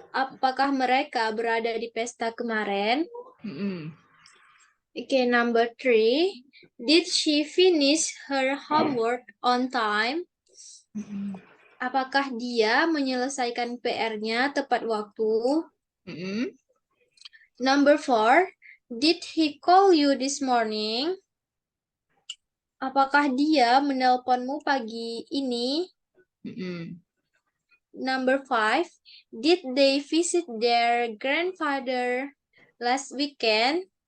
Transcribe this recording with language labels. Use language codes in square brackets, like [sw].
[id] Apakah mereka berada di pesta kemarin? Mm-mm. [en] Okay, number three. Did she finish her homework on time? Mm-mm. [id] Apakah dia menyelesaikan PR-nya tepat waktu? Mm-mm. [en] Number four. Did he call you this morning? [id] Apakah dia menelponmu pagi ini? Mm-mm. [en] Number five. Did they visit their grandfather last weekend?